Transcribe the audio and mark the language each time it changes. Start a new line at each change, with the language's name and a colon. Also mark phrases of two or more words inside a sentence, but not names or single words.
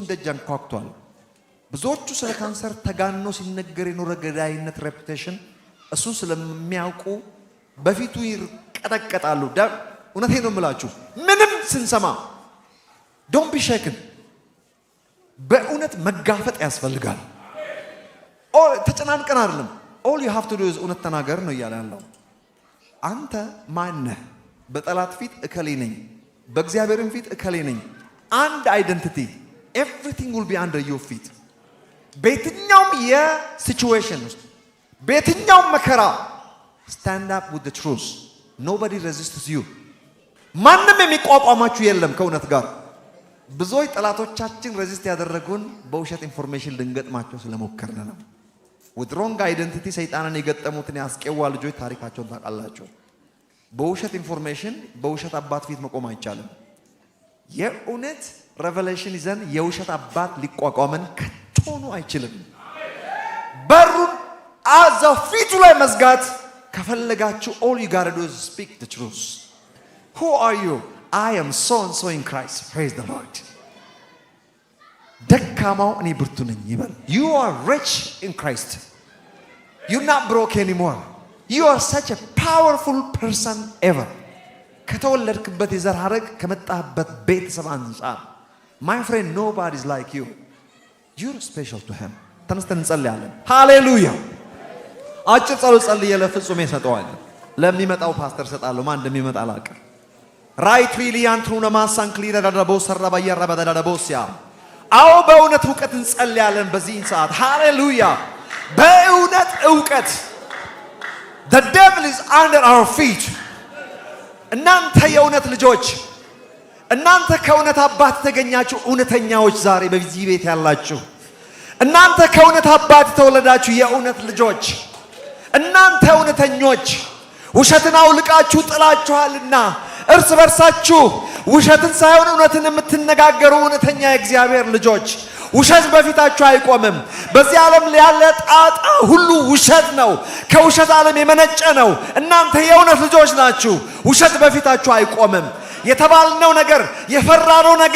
Amharic: ደጅ አንኳኩቷል። ብዙዎቹ ስለ ካንሰር ተጋኖ ሲነገር የኖረ ገዳይነት ሬፑቴሽን እሱን ስለሚያውቁ በፊቱ ይቀጠቀጣሉ። እውነቴን ነው የምላችሁ ምንም ስንሰማ
English: don't be shaken
Amharic: በእውነት መጋፈጥ ያስፈልጋል። ተጨናንቀን አይደለም።
English: all you have to do is
Amharic: እውነት ተናገር ነው እያለ ያለው። አንተ ማን ነህ? በጠላት ፊት እከሌ ነኝ፣ በእግዚአብሔርም ፊት እከሌ ነኝ። አንድ አይደንቲቲ
English: everything will be under your feet።
Amharic: በየትኛውም የሲቹዌሽን ውስጥ በየትኛውም መከራ
English: stand up with the truth። nobody resists you።
Amharic: ማንም የሚቋቋማችሁ የለም ከእውነት ጋር። ብዙዎች ጠላቶቻችን ሬዚስት ያደረጉን በውሸት ኢንፎርሜሽን ልንገጥማቸው ስለሞከርን ነው።
English: with wrong identity
Amharic: ሰይጣንን የገጠሙትን ያስቀዋ ልጆች ታሪካቸውን ታውቃላችሁ። በውሸት ኢንፎርሜሽን በውሸት አባት ፊት መቆም አይቻልም። የእውነት ሬቨሌሽን ይዘን የውሸት አባት ሊቋቋመን ከቶኑ አይችልም። በሩን አዛው ፊቱ ላይ መዝጋት ከፈለጋችሁ
English: all you gotta do is speak the truth። who are you? I am so and so in Christ. Praise the Lord።
Amharic: ደካማው እኔ ብርቱ ነኝ ይበል።
English: you are rich in Christ። you're not broke anymore። you are such a powerful person ever።
Amharic: ከተወለድክበት የዘር ሐረግ ከመጣህበት ቤተሰብ አንፃር
English: my friend nobody is like you። you're special to him።
Amharic: ተነስተን እንጸልያለን። ሃሌሉያ። አጭር ጸሎት ጸልዬ ለፍጹም ይሰጠዋል። ለሚመጣው ፓስተር ሰጣለሁ። ማን እንደሚመጣ አላውቅም። ራይት ሪሊያን ትሩነ ማሳን ክሊራ ዳዳቦ ሰራባ ያራባ ዳዳቦሲያ። አዎ በእውነት ዕውቀት እንጸልያለን በዚህ ሰዓት። ሃሌሉያ። በእውነት ዕውቀት
English: the devil is under our feet።
Amharic: እናንተ የእውነት ልጆች፣ እናንተ ከእውነት አባት የተገኛችሁ እውነተኛዎች ዛሬ በዚህ ቤት ያላችሁ፣ እናንተ ከእውነት አባት የተወለዳችሁ የእውነት ልጆች፣ እናንተ እውነተኞች ውሸትን አውልቃችሁ ጥላችኋልና እርስ በርሳችሁ ውሸትን ሳይሆን እውነትን የምትነጋገሩ እውነተኛ የእግዚአብሔር ልጆች፣ ውሸት በፊታችሁ አይቆምም። በዚህ ዓለም ያለ ጣጣ ሁሉ ውሸት ነው፣ ከውሸት ዓለም የመነጨ ነው። እናንተ የእውነት ልጆች ናችሁ። ውሸት በፊታችሁ አይቆምም። የተባልነው ነገር፣ የፈራነው ነገር፣